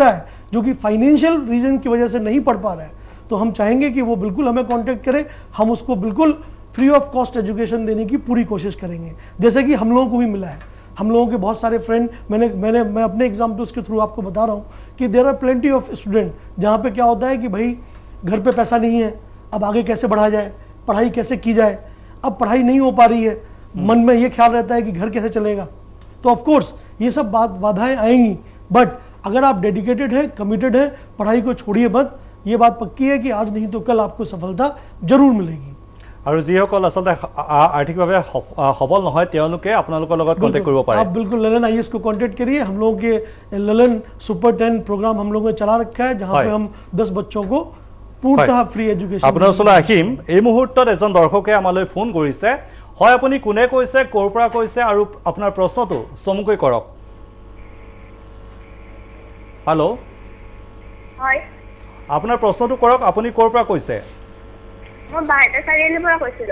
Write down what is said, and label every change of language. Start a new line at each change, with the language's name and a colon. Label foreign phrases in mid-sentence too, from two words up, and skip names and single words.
Hindi: है जो कि फाइनेंशियल रीजन की वजह से नहीं पढ़ पा रहा है तो हम चाहेंगे कि वो बिल्कुल हमें कॉन्टेक्ट करे हम उसको बिल्कुल
English: free of cost education
Hindi: देने की पूरी कोशिश करेंगे जैसे कि हम लोगों को भी मिला है हम लोगों के बहुत सारे फ्रेंड मैं अपने एग्जाम्पल्स के थ्रू आपको बता रहा हूँ कि
English: there are plenty of student
Hindi: जहाँ पे क्या होता है कि भाई घर पे पैसा नहीं है, अब आगे कैसे बढ़ा जाए, पढ़ाई कैसे की जाए, अब पढ़ाई नहीं हो पा रही है, मन में ये ख्याल रहता है कि घर कैसे चलेगा। तो
English: of course
Hindi: ये सब बाधाएं आएंगी, बट अगर आप डेडिकेटेड है, कमिटेड है, पढ़ाई को छोड़िए मत। ये बात पक्की है कि आज नहीं तो कल आपको सफलता जरूर मिलेगी।
Assamese: আৰু যিসকল আচলতে আৰ্থিকভাৱে সবল নহয় তেওঁলোকে আপোনালোকৰ লগত কন্টেক্ট কৰিব পাৰে।
Hindi: आप बिल्कुल ललन आईएएस को कांटेक्ट करिए। हम लोगों के ललन सुपर 10 प्रोग्राम हम लोगों ने चला रखा है जहां पे हम 10 बच्चों को पूर्णतः
English: free education.
Assamese: আপোনাৰ ওচৰলৈ আহিম। এই মুহূৰ্তত এজন দৰ্শকে আমালৈ ফোন কৰিছে। হয়, আপুনি কোনে কৈছে, ক'ৰ পৰা কৈছে আৰু আপোনাৰ প্ৰশ্নটো চমুকৈ কৰক। হেল্ল', হয়, আপোনাৰ প্ৰশ্নটো কৰক। আপুনি ক'ৰ পৰা কৈছে? মই বাৰটা চাৰিআলিৰ পৰা কৈছিলো।